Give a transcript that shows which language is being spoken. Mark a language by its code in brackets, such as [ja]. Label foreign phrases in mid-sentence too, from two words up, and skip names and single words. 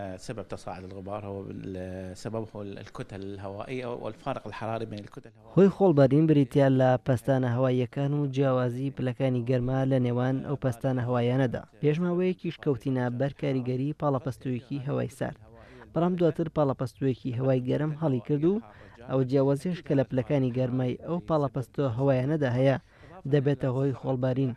[ar] سبب تصاعد الغبار هو سببه الكتل الهوائية والفارق الحراري بين الكتل الهوائية. [ckb] هۆی خۆڵبەرین بریتیا لە پەستانە هەواییەکان و جیاوازی پلەکانی گەرما لە نێوان ئەو پەستانە هەواییانەدا. پێشماوەیەکیش کەوتینە بەر کاریگەری پاڵەپەستوویەکی هەوای سارد. بەڵام دواتر پاڵەپەستوویەکی هەوای گەرم هەڵی کرد و ئەو جیاوازیش کە لە پلەکانی گەرمای ئەو پاڵەپەستۆ هەوایانەدا هەیە دەبێتە هۆی خۆڵبارین.